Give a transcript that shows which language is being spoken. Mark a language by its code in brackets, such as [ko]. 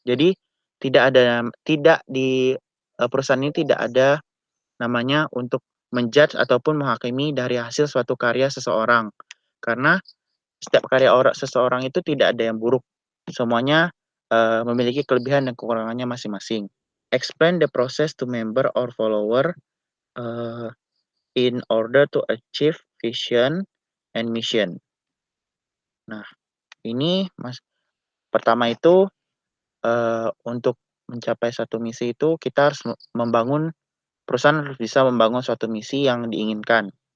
[id] Jadi tidak di perusahaan ini tidak ada namanya untuk menjudge ataupun menghakimi dari hasil suatu karya seseorang. Karena setiap karya seseorang itu tidak ada yang buruk. Semuanya memiliki kelebihan dan kekurangannya masing-masing. [en] Explain the process to member or follower in order to achieve vision and mission. [id] Nah, ini pertama itu untuk mencapai satu misi itu kita harus perusahaan harus bisa membangun suatu misi yang diinginkan.